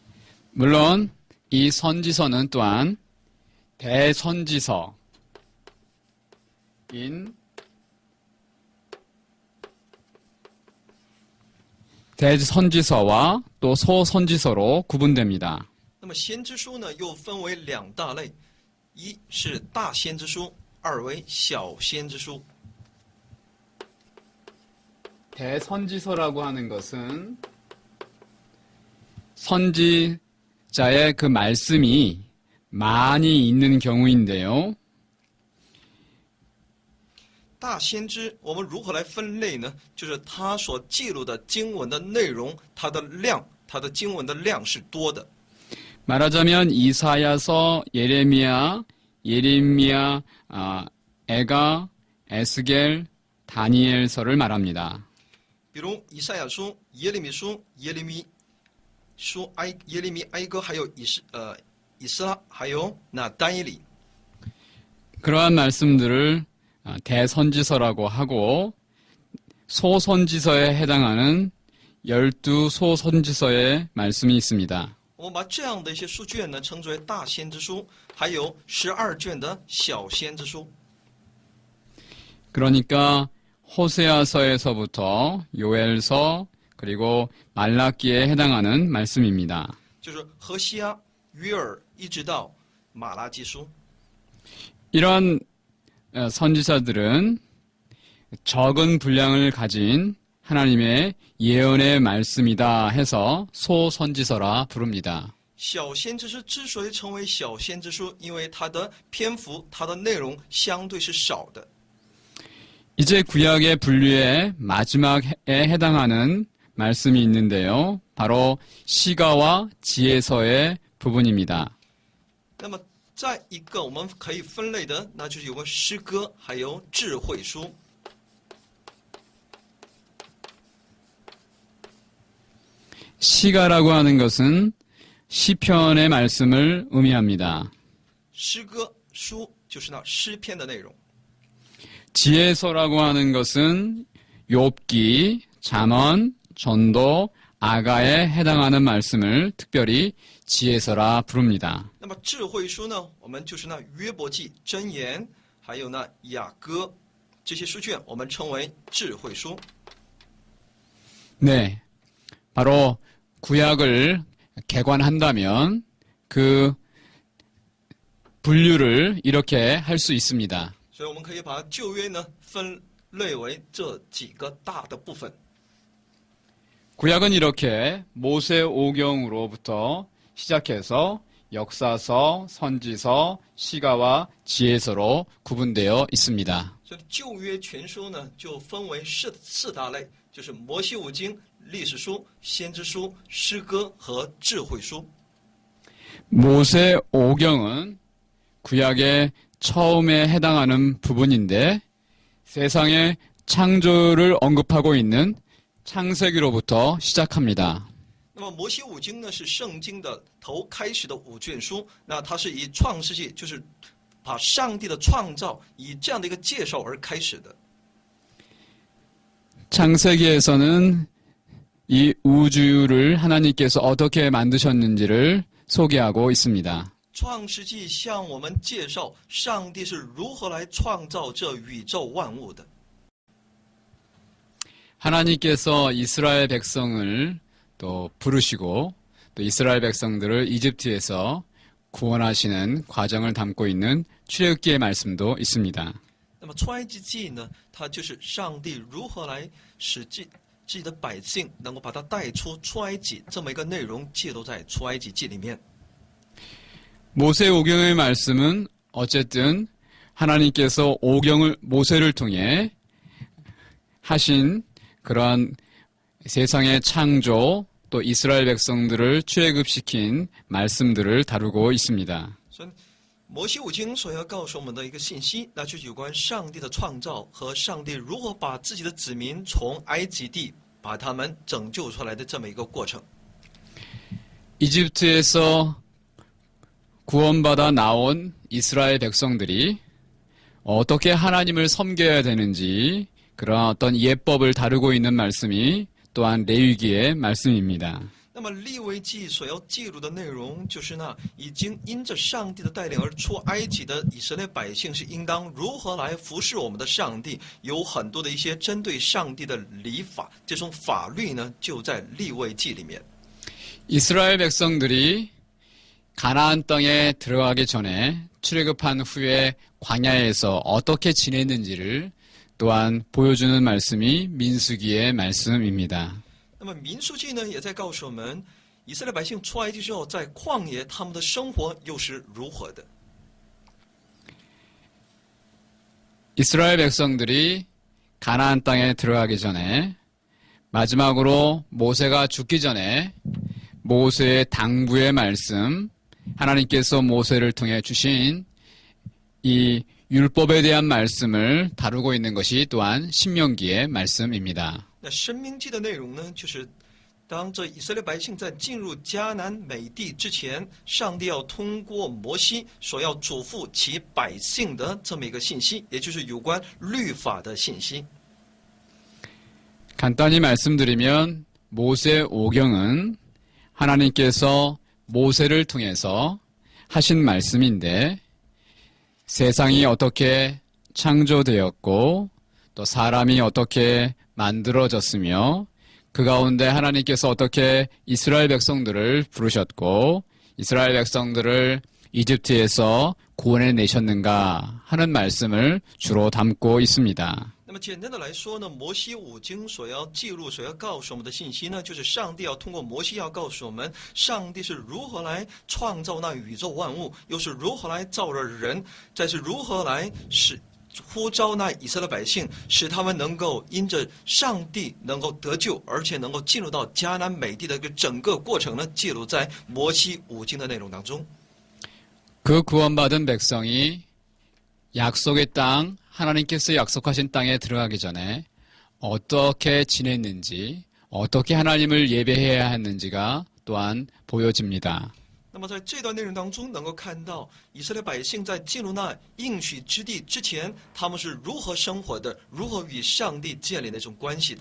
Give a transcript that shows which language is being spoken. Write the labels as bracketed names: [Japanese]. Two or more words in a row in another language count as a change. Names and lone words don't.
[Korean] 물론 이 선지서는 또한 대선지서, 대선지서와 또 소선지서로 구분됩니다. [Chinese] 那么先知书呢，又分为两大类，一是大先知书，二为小先知书。 [Korean] 대선지서라고 하는 것은 선지자의 그 말씀이 많이 있는 경우인데요. [Chinese] 大先知，我们如何来分类呢？就是他所记录的经文的内容，它的量，它的经文的量是多的。 [Korean] 말하자면 이사야서, 예레미야, 에가, 에스겔, 다니엘서를 말합니다. [Chinese] 比如以赛亚书、耶利米书、耶利米哀歌，还有以斯拉，还有那但以理。 [Korean] 그러한 말씀들을 대선지서라고 하고 소선지서에 해당하는 12소선지서의 말씀이 있습니다. [Chinese] 我们把这样的一些书卷呢，称之为大先知书，还有12卷的小先知书。 [Korean] 그러니까 호세아서에서부터 요엘서 그리고 말라기에 해당하는 말씀입니다. [Chinese] 就是何西阿、约珥一直到马拉基书。 [Korean] 이런 선지자들은 적은 분량을 가진 하나님의 예언의 말씀이다 해서 소선지서라 부릅니다. [Chinese] 小先知书之所以成为小先知书，因为它的篇幅、它的内容相对是少的。 [Korean] 이제 구약의 분류의 마지막에 해당하는 말씀이 있는데요. 바로 시가와 지혜서의 부분입니다. [Chinese] 那么，再一个我们可以分类的，那就是有关诗歌，还有智慧书。 [Korean] 시가라고 하는 것은 시편의 말씀을 의미합니다. [Chinese] 诗歌书就是那诗篇的内容。 [Korean] 지혜서라고 하는 것은 욥기, 잠언, 전도, 아가에 해당하는 말씀을 특별히 지혜서라 부릅니다. [Chinese] 那么智慧书呢，我们就是那约伯记、箴言，还有那雅歌这些书卷，我们称为智慧书。 [Korean] 네, 바로 구약을 개관한다면 그 분류를 이렇게 할 수 있습니다. [Chinese] 所以我们可以把旧约呢分类为这几个大的部分。 [Korean] 구약은 이렇게 모세오경으로부터 시작해서 역사서, 선지서, 시가와 지혜서로 구분되어 있습니다. [Chinese] 所以旧约全书呢就分为四大类，就是摩西五经、历史书、先知书、诗歌和智慧书。 [Korean] 모세오경은 구약의 처음에 해당하는 부분인데 세상의 창조를 언급하고 있는 창세기로부터 시작합니다. [Chinese] 那么摩西五经呢是圣经的头开始的5卷书，那它是以创世纪，就是把上帝的创造以这样的一个介绍而开始的。 [Korean] 창세기에서는 이 우주를 하나님께서 어떻게 만드셨는지를 소개하고 있습니다. [Chinese] 创世纪向我们介绍上帝是如何来创造这宇宙万物的。 [Korean] 하나님께서 이스라엘 백성을 또 부르시고 또 이스라엘 백성들을 이집트에서 구원하시는 과정을 담고 있는 출애굽기의 말씀도 있습니다. [Chinese] 那么出埃及记呢，它就是上帝如何来使自己的百姓能够把它带出出埃及这么一个内容，记录在出埃及记里面。 [Korean] 모세오경의 말씀은 어쨌든 하나님께서 모세를 통해 하신 그러한 세상의 창조 또 이스라엘 백성들을 출애굽시킨 말씀들을 다루고 있습니다. [Chinese] 所以摩西五经所要告诉我们的一个信息，那就是有关上帝的创造和上帝如何把自己的子民从埃及地把他们拯救出来的这么一个过程。 [Korean] 이집트에서 구원받아 나온 이스라엘 백성들이 어떻게 하나님을 섬겨야 되는지 그런 어떤 예법을 다루고 있는 말씀이 또한 레위기의 말씀입니다. [Chinese] 那么利未记所要记录的内容，就是那已经因着上帝的带领而出埃及的以色列百姓是应当如何来服侍我们的上帝，有很多的一些针对上帝的礼法，这种法律呢就在利未记里面。 [Korean] 이스라엘 백성들이 가나안 땅에 들어가기 전에 출애굽한 후에 광야에서 어떻게 지냈는지를 또한 보여주는 말씀이 민수기의 말씀입니다. [Chinese] 那么民数记呢也在告诉我们，以色列百姓出埃及之后，在旷野他们的生活又是如何的。 [Korean] 이스라엘 백성들이 가나안 땅에 들어가기 전에 마지막으로 모세가 죽기 전에 모세의 당부의 말씀, 하나님께서 모세를 통해 주신 이 율법에 대한 말씀을 다루고 있는 것이 또한 신명기의 말씀입니다. [Chinese] 那申命记的内容呢，就是当这以色列百姓在进入迦南美地之前，上帝要通过摩西所要嘱咐其百姓的这么一个信息，也就是有关律法的信息。 [Korean] 간단히 말씀드리면 모세 오경은 하나님께서 모세를 통해서 하신 말씀인데 세상이 어떻게 창조되었고 또 사람이 어떻게 만들어졌으며 그 가운데 하나님께서 어떻게 이스라엘 백성들을 부르셨고 이스라엘 백성들을 이집트에서 구원해 내셨는가 하는 말씀을 주로 담고 있습니다. [Chinese] 那么简单的来说呢，摩西五经所要记录、所要告诉我们的信息呢，就是上帝要通过摩西要告诉我们，上帝是如何来创造那宇宙万物，又是如何来造了人，再是如何来呼召那以色列百姓，使他们能够因着上帝能够得救，而且能够进入到迦南美地的一个整个过程呢，记录在摩西五经的内容当中。 [Korean] 그 구원받은 백성이 약속의 땅, 하나님께서 약속하신 땅에 들어가기 전에 어떻게 지냈는지, 어떻게 하나님을 예배해야 했는지가 또한 보여집니다. [Chinese] 那么在这段内容当中，能够看到以色列百姓在进入那应许之地之前，他们是如何生活的，如何与上帝建立那种关系的。